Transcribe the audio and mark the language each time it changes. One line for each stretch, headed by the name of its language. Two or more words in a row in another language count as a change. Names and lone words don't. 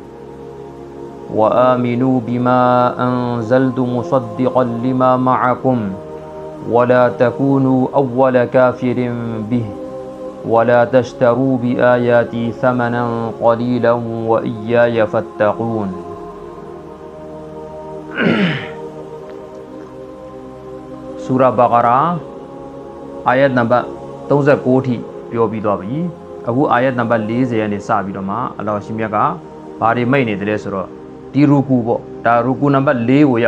Arabic: وآمنوا بما أنزلت مصدقا لما معكم ولا تكونوا أول كافر به ولا تشتروا بآياتي ثمنا قليلا وإياي فاتقون
Burmese: ဆူရာဘဂရာအာယတ်နံပါ တ်39ထိပြောပြီးသွားပြီအခုအာယတ်နံပါတ်40ရနေစပြီးတော့မှအလ္လာဟ်ရှင်မြတ်ကဘာတွေမိတ်နေတယ်ဆိုတော့ဒီရူကူပေါ့ဒါရူကူနံပါတ်4ကို